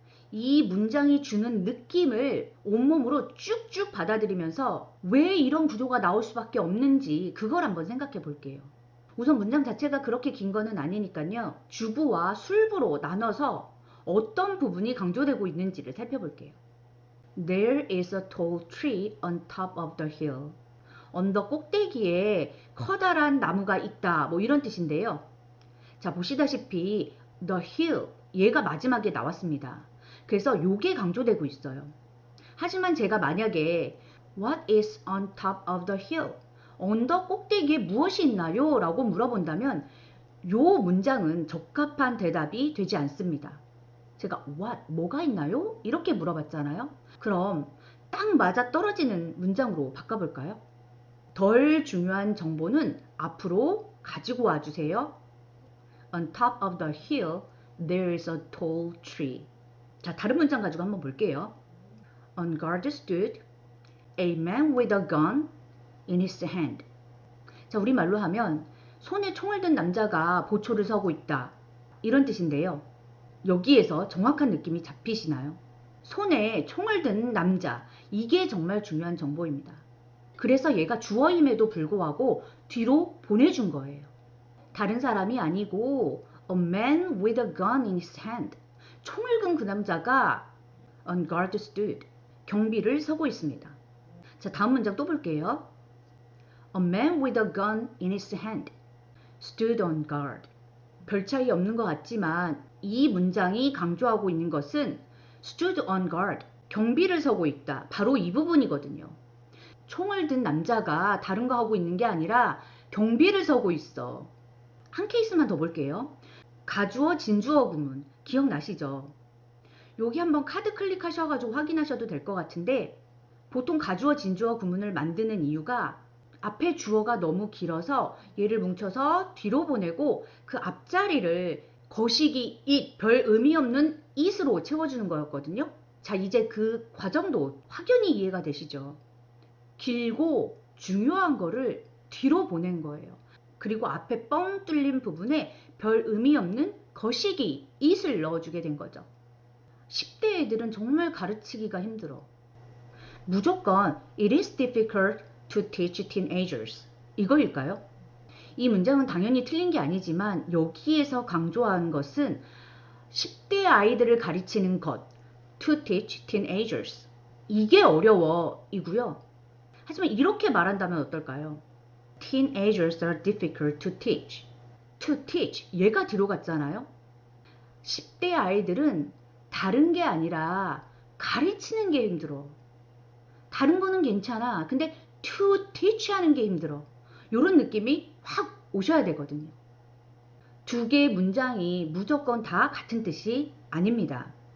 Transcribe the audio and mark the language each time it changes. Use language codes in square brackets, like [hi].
[ko] 이 문장이 주는 느낌을 온몸으로 쭉쭉 받아들이면서 왜 이런 구조가 나올 수밖에 없는지 그걸 한번 생각해 볼게요. 우선 문장 자체가 그렇게 긴 거는 아니니까요. 주부와 술부로 나눠서 어떤 부분이 강조되고 있는지를 살펴볼게요. [en] There is a tall tree on top of the hill. [ko] 언덕 꼭대기에 커다란 나무가 있다. 뭐 이런 뜻인데요. 자, 보시다시피 the hill 얘가 마지막에 나왔습니다. 그래서 요게 강조되고 있어요. 하지만 제가 만약에 [en] What is on top of the hill? [ko] 언덕 꼭대기에 무엇이 있나요? 라고 물어본다면 요 문장은 적합한 대답이 되지 않습니다. 제가 what? 뭐가 있나요? 이렇게 물어봤잖아요. 그럼 딱 맞아 떨어지는 문장으로 바꿔볼까요? 덜 중요한 정보는 앞으로 가지고 와주세요. [en] On top of the hill, there is a tall tree. [ko] 자, 다른 문장 가지고 한번 볼게요. [en] On guard stood a man with a gun in his hand. [ko] 자, 우리말로 하면 손에 총을 든 남자가 보초를 서고 있다. 이런 뜻인데요. 여기에서 정확한 느낌이 잡히시나요? 손에 총을 든 남자. 이게 정말 중요한 정보입니다. 그래서 얘가 주어임에도 불구하고 뒤로 보내준 거예요. 다른 사람이 아니고 [en] a man with a gun in his hand. [ko] 총을 든 그 남자가 [en] on guard stood. [ko] 경비를 서고 있습니다. 자, 다음 문장 또 볼게요. [en] A man with a gun in his hand stood on guard. [ko] 별 차이 없는 것 같지만 이 문장이 강조하고 있는 것은 [en] stood on guard. [ko] 경비를 서고 있다. 바로 이 부분이거든요. 총을 든 남자가 다른 거 하고 있는 게 아니라 경비를 서고 있어. 한 케이스만 더 볼게요. 가주어, 진주어 구문 기억나시죠? 여기 한번 카드 클릭하셔가지고 확인하셔도 될 것 같은데 보통 가주어, 진주어 구문을 만드는 이유가 앞에 주어가 너무 길어서 얘를 뭉쳐서 뒤로 보내고 그 앞자리를 거시기, it, 별 의미 없는 it으로 채워주는 거였거든요. 자, 이제 그 과정도 확연히 이해가 되시죠? 길고 중요한 거를 뒤로 보낸 거예요. 그리고 앞에 뻥 뚫린 부분에 별 의미 없는 거시기, it을 넣어주게 된 거죠. 10대 애들은 정말 가르치기가 힘들어. 무조건 [en] It is difficult to teach teenagers. [ko] 이거일까요? 이 문장은 당연히 틀린 게 아니지만 여기에서 강조하는 것은 10대 아이들을 가르치는 것. [en] To teach teenagers. [ko] 이게 어려워 이고요. 하지만 이렇게 말한다면 어떨까요? [en] Teenagers are difficult to teach. [ko] to teach 얘가 들어갔잖아요. 10대 아이들은 다른 게 아니라 가르치는 게 힘들어. 다른 거는 괜찮아. 근데 to teach 하는 게 힘들어. 이런 느낌이 확 오셔야 되거든요. 두 개의 문장이 무조건 다 같은 뜻이 아닙니다.